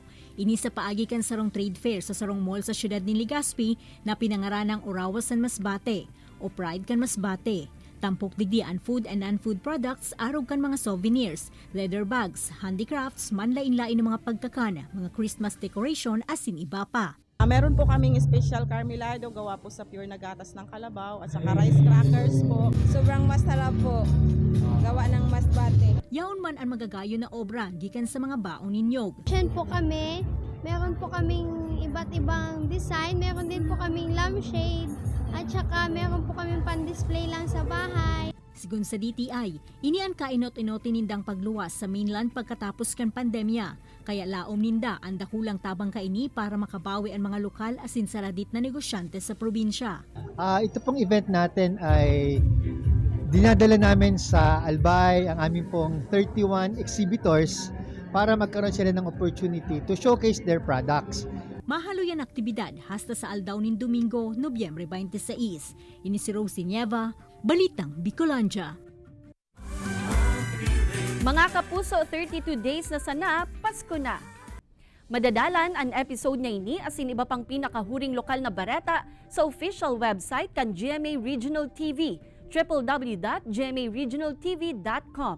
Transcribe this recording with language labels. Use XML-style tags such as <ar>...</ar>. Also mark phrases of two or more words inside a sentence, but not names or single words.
<bik>Ini sa paagi kan sarong trade fair sa sarong mall sa syudad ni Legazpi na pinangaranang Orawa San Masbate o Pride kan Masbate. Tampok digdi ang</bik> <en>food and non-food products,</en> <bik>arog kan mga</bik> <en>souvenirs, leather bags, handicrafts,</en> <bik>manlain-lain ng mga pagkakan, mga</bik> <en>Christmas decoration,</en> <bik>asin iba pa.</bik> <tl>Meron po kaming special carmelado gawa po sa pure na gatas ng kalabaw at saka</tl> <en>rice crackers</en> <tl>po. Sobrang masarap po, gawa ng Masbate.</tl> <bik>Yaon man ang magagayo na obra gikan sa mga baon ninyog.</bik> <tl>Diyan po kami, meron po kaming iba't ibang design, meron din po kaming lampshade. At saka meron po kami pan-display lang sa bahay.</tl> <bik>Sigun sa DTI, ini ang kainot-inotin nindang pagluwas sa mainland pagkatapos kan pandemya. Kaya laom ninda ang dakulang tabang kaini para makabawi ang mga lokal asin saradit na negosyante sa probinsya.</bik> <tl>Ito pong event natin ay dinadala namin sa Albay ang aming pong 31 exhibitors para magkaroon sila ng</tl> <en>opportunity to showcase their products.</en> <bik>Mahalo yan aktibidad hasta sa Aldaw nin Domingo, Nobyembre 26. Ini si Rosie Nieva, Balitang Bicolandia. Mga kapuso,</bik> <en>32 days</en> <bik>na sana, Pasko na. Madadalan ang episode na ini asin iba pang pinakahuring lokal na bareta sa official website kan GMA Regional TV, www.gmaregionaltv.com.</bik>